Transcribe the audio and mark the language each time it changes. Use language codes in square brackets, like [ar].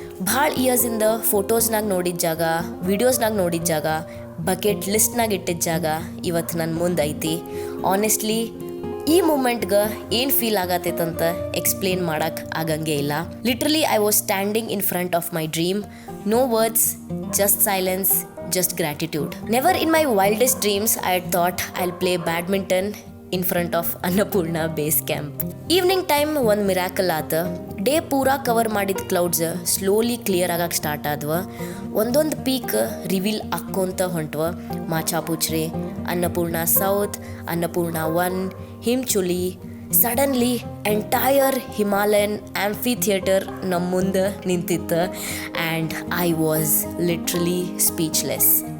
[kn] ಭಾಳ ಇಯರ್ಸಿಂದ ಫೋಟೋಸ್ನಾಗ ನೋಡಿದ ಜಾಗ, ವಿಡಿಯೋಸ್ನಾಗ ನೋಡಿದ ಜಾಗ, ಬಕೆಟ್ ಲಿಸ್ಟ್ನಾಗ ಇಟ್ಟಿದ್ದ ಜಾಗ ಇವತ್ತು ನನ್ನ ಮುಂದೆ ಐತಿ. ಆನೆಸ್ಟ್ಲಿ ಈ ಮೂಮೆಂಟ್ಗೆ ಏನು ಫೀಲ್ ಆಗತ್ತೈತಂತ ಎಕ್ಸ್ಪ್ಲೇನ್ ಮಾಡಕ್ಕೆ ಆಗಂಗೆ ಇಲ್ಲ. [en] Literally I was standing in front of my dream. No words, just silence, just gratitude. Never in my wildest dreams I had thought I'll play badminton in front of Annapurna base camp. [kn] Evening time ಒಂದು miracle ಆತ. Day ಪೂರಾ cover ಮಾಡಿದ clouds slowly clear ಆಗಕ್ಕೆ start ಆದ್ವ. ಒಂದೊಂದು peak reveal ಆಕ್ಕೊಂತ ಹೊಂಟ್ವ. ಮಾಚಾಪುಚ್ರೆ, Annapurna south, Annapurna 1, ಹಿಮ್ಚುಲಿ. Suddenly entire Himalayan amphi theatre ನಮ್ಮ ಮುಂದೆ ನಿಂತಿತ್ತು [en] And I was literally speechless.